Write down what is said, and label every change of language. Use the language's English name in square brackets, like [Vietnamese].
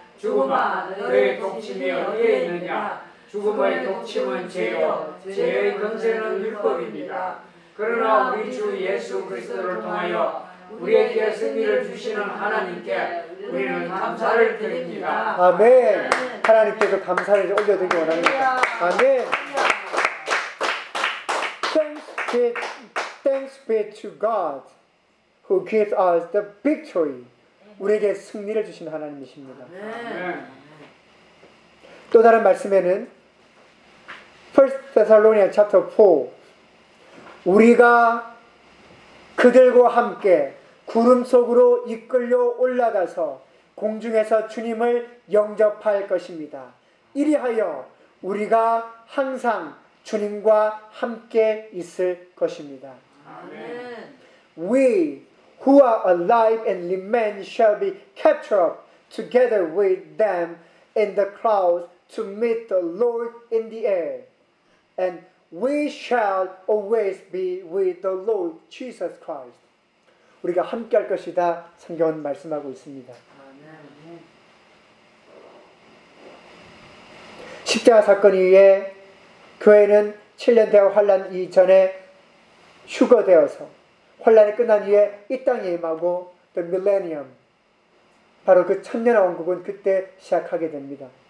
[Korean] 죽음아 너의 독침이 어디에 있느냐. 죽음의 독침은 죄요 죄의 권세는 율법입니다. 그러나 우리 주 예수 그리스도를 통하여 우리에게 승리를 주시는 하나님께 우리는 감사를 드립니다. 아멘. 하나님께서 감사를 올려드리기 원합니다. 아멘. [English] Thanks be to God who gives us the victory. [Korean] 우리에게 승리를 주신 하나님이십니다. 아멘. 또 다른 말씀에는 [English] 1 Thessalonians chapter 4 [Korean] 우리가 그들과 함께 구름 속으로 이끌려 올라가서 공중에서 주님을 영접할 것입니다. 이리하여 우리가 항상 주님과 함께 있을 것입니다. 아멘. [English] We who are alive and remain shall be captured up together with them in the clouds to meet the Lord in the air. And we shall always be with the Lord Jesus Christ. [Korean] 우리가 함께 할 것이다. 성경은 말씀하고 있습니다. 십자가 사건 이후에 교회는 7년 대 환란 이전에 휴거되어서 환란이 끝난 후에 이 땅에 임하고 the millennium 바로 그 천년 왕국은 그때 시작하게 됩니다.